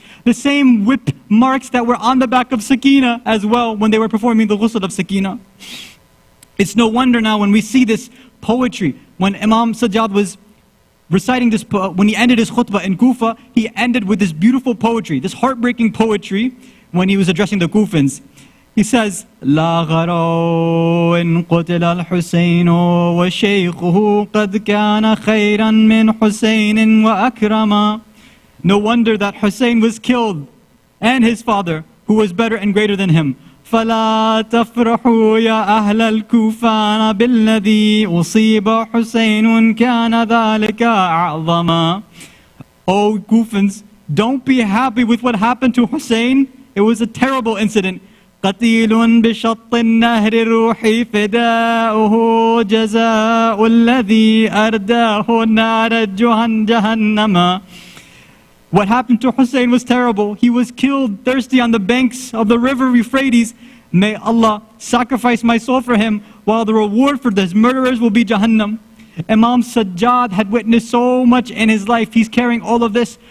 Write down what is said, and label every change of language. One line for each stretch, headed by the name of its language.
English: The same whip marks that were on the back of Sakina as well when they were performing the ghusl of Sakina. It's no wonder now when we see this poetry, when Imam Sajjad was reciting this, when he ended his khutbah in Kufa, he ended with this beautiful poetry, this heartbreaking poetry when he was addressing the Kufans. He says,
Arabic: لا غروا إن قتل الحسين وشيخه قد كان خيرا من حسين وأكرما.
English: No wonder that Hussein was killed, and his father, who was better and greater than him.
Arabic: فلا تفرحوا يا أهل الكوفان بالذي أصيب حسين كان ذلك أعظما.
English: Oh Kufans, don't be happy with what happened to Hussein. It was a terrible incident.
Arabic: قتيل بشط النهر روحي فداؤه جزاء الذي أرداه نار جهنم.
English: What happened to Hussein was terrible. He was killed thirsty on the banks of the river Euphrates. May Allah sacrifice my soul for him, while the reward for his murderers will be Jahannam. Imam Sajjad had witnessed so much in his life. He's carrying all of this.